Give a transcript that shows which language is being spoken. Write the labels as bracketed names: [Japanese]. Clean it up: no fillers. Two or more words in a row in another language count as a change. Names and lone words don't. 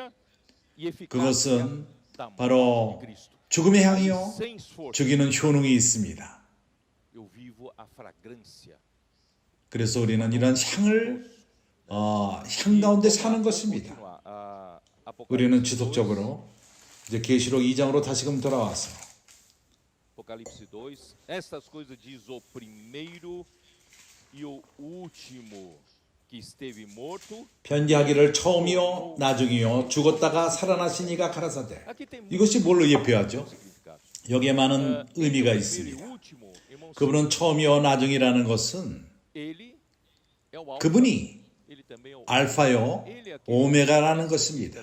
[Korean] 그것은 바로 죽음의 향이요 죽이는 효능이 있습니다. 그래서 우리는 이런 향을 향 가운데 사는 것입니다. 우리는 지속적으로 이제 계시록 2장으로 다시금 돌아와서 [Portuguese] Apocalipse 2, estas coisas diz o primeiro e o último que esteve morto. [Korean] 편지하기를 처음이요 나중이요 죽었다가 살아나신 이가 가라사대. 이것이 뭘로 예표하죠? 여기에 많은 의미가 있습니다. 그분은 처음이요 나중이라는 것은 그분이 알파요 오메가라는 것입니다.